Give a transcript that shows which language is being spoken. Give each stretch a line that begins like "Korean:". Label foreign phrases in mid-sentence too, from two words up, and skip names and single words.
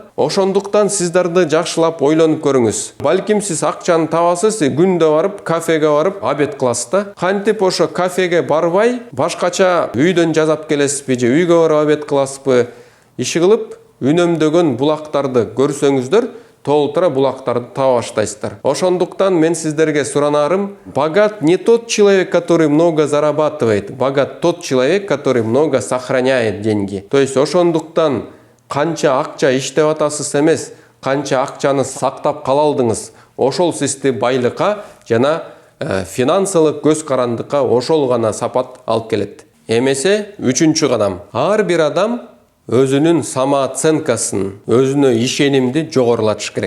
Kyrgyz: Ошондуктан сиздерди жакшылап ойлонуп көрүңүз. Балким сиз акчаны табасыз, күндө барып кафеге барып обед кыласыз да. Кантип ошо кафеге барбай, башкача үйдөн жазап келесизби же үйгө барып обед кыласызбы? Иши кылып, үнөмдөгөн булактарды көрсөңүздөр, толтура булактарды таба баштайсыздар. Ошондуктан мен сиздерге суранарым,
Russian: богат не тот человек, который много зарабатывает, богат тот человек, который много сохраняет деньги. То есть
Kyrgyz: ошондуктан канча акча иштеп атасыз эмес, канча акчаны сактап кала алдыңыз, ошол сизди байлыкка жана финансылык көз карандыкка ошол гана сапат алып келет. Эмесе, үчүнчү кадам. Ар бир адам өзүнүн самооценкасын, өзүнө ишенимди жогорулатыш керек.